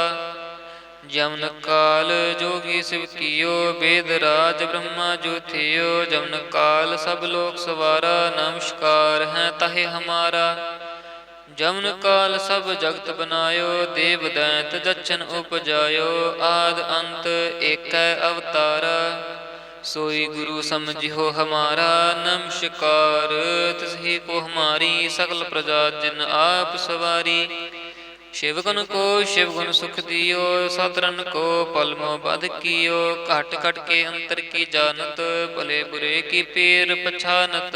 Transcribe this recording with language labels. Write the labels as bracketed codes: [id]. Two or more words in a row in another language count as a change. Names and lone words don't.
[hi] जमन काल जोगी सिव कीओ वेद राज ब्रहमा जो थिओ। जमन काल सभ लोक सवारा नमसकार है ताहि हमारा। जमन काल सभ जगत बनाइओ देव दैंत जछन उपजाइओ। आद अंत एकै अवतारा, सोई गुरु समझियो हमारा। नमस्कार तिसही को हमारी, सकल प्रजा जिन आप सवारी। शिवगुण को शिवगुण सुख दियो, सतरन को पलमो बध कियो। घट घट के अंतर की जानत, भले बुरे की पीर पछानत।